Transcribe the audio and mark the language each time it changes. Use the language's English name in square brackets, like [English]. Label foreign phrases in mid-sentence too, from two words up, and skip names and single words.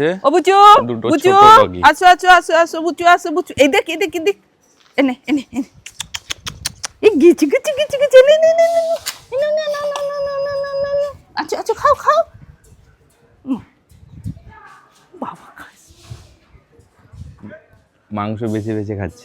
[Bangla] ও বুচু দুটো বুচু, ছোট ডগি। আসো আসো আসো আসো বুচু, আসো বুচু। এই দেখ এই দেখ এই দেখ, এনে এনে এনে। এই গিচি গিচি গিচি গিচি, নে নে নে নে নে নে নে নে নে নে নে নে নে। আচ্ছা আচ্ছা, খাও খাও। বাবা খাস। মাংস বেছে বেছে খাচ্ছে।